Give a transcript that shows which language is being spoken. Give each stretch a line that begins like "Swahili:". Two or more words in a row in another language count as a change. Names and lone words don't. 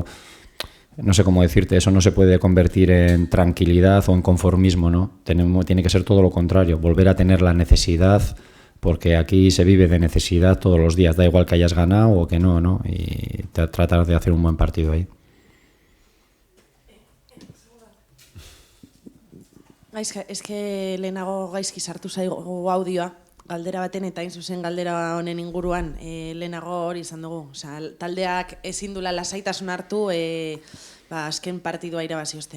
Spanish: No sé cómo decirte, eso no se puede convertir en tranquilidad o en conformismo, ¿no? Tiene que ser todo lo contrario, volver a tener la necesidad, porque aquí se vive de necesidad todos los días, da igual que hayas ganado o que no, ¿no? Y tratar de hacer un buen partido ahí.
Basque: Gaizka, eske lehenago gaizki sartu zaigu audioa, galdera baten eta hain zuzen galdera honen inguruan, lehenago hori izan dugu. Osea, taldeak ezin dula lasaitasun hartu, azken partidua irabazi ostean.